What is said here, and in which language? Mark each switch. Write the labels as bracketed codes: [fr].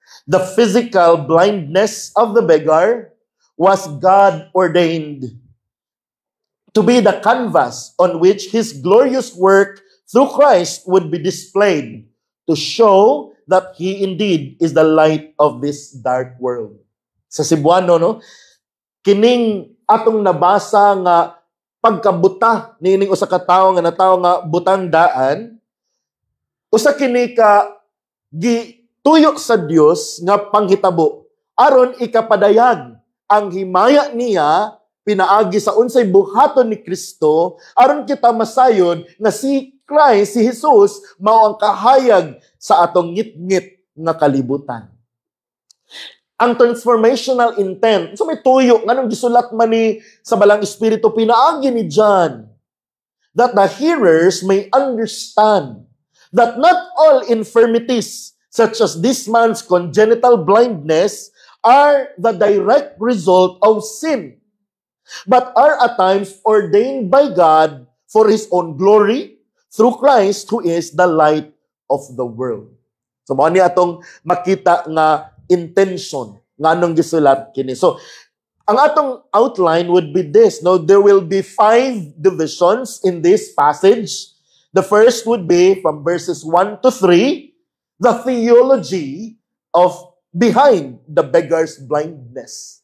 [en] The physical blindness of the beggar was God ordained to be the canvas on which His glorious work through Christ would be displayed to show that He indeed is the light of this dark world. [ceb] Sa Cebuano, no? Kining atong nabasa nga pagkabuta nining usa ka tawo nga natawo nga butang daan, usa kini ka gituyo sa Dios nga panghitabo aron ikapadayag ang himaya niya pinaagi sa unsay buhaton ni Kristo aron kita masayon nga si Christ, si Jesus, mao ang kahayag sa atong ngit-ngit nga kalibutan. [en] Ang transformational intent, [ceb] so may tuyo, nganong gisulat man ni sa balang espiritu, pinaagi ni [en] John, that the hearers may understand that not all infirmities, such as this man's congenital blindness, are the direct result of sin, but are at times ordained by God for His own glory through Christ, who is the light of the world. [ceb] So, mao ni atong makita nga intention nga nung gisulat kini. [en] So, [ceb] ang atong [en] outline would be this. No, there will be 5 divisions in this passage. The first would be from verses 1 to 3, the theology of behind the beggar's blindness.